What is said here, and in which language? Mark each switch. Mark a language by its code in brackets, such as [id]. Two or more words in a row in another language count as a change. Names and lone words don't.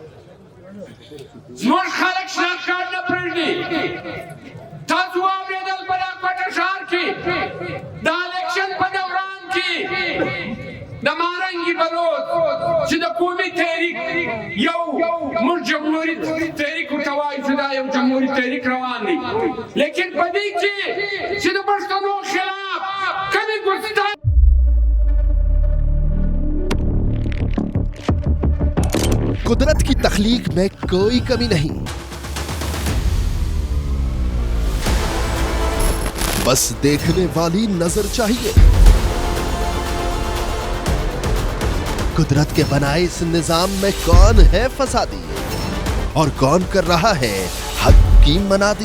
[ps] زموږ خلک شناخت کارت نه پرېږدي تاسو واورېدل په دا کوټه ښار کې د الیکشن په دوران کې د مارنګي بلوط چې د قومي تحریک یو موږ جمهوري تحریک ورته وایو چې دا یو جمهوري تحریک روان دی لیکن په دې کې چې د پښتنو خلاف کمې ګستاخي [ur] قدرت کی تخلیق میں کوئی کمی نہیں بس دیکھنے والی نظر چاہیے قدرت کے بنائے اس نظام میں کون ہے فسادی اور کون کر رہا ہے حق کی منادی